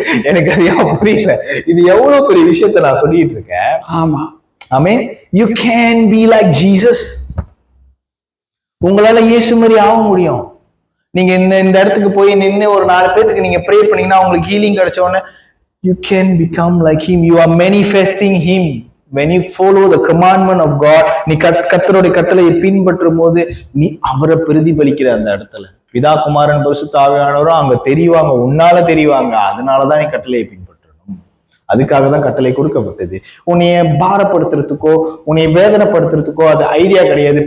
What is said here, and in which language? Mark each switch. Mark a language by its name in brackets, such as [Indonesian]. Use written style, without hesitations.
[Tamil] எனக்கு அது புரியல. இது எவ்வளவு பெரிய விஷயத்த நான் சொல்லிட்டு இருக்கேன். ஆமா, ஆமென். [English] You can be like Jesus. [Tamil] உங்களால இயேசு மாதிரி ஆக முடியும். நீங்க இந்த இடத்துக்கு போய் நின்று ஒரு 4 பேருக்கு நீங்க ப்ரே பண்ணீங்கன்னா உங்களுக்கு ஹீலிங் கிடைச்ச உடனே [English] you can become like him. You are manifesting him when you follow the commandment of God. [Tamil] நீ கர்த்தருடைய கட்டளையை பின்பற்றும் போது நீ அவரை பிரதிபலிக்கிற அந்த இடத்துல. பிதா குமாரன் பரிசுத்த ஆவியானவரும் அங்க தெரிவாங்க, உன்னால தெரிவாங்க. அதனாலதான் நீ கட்டளையை பின்பற்றணும். அதுக்காக தான் கட்டளை கொடுக்கப்பட்டது. உன்னைய பாரப்படுத்துறதுக்கோ உன்னைய வேதனைப்படுத்துறதுக்கோ அது ஐடியா கிடையாது.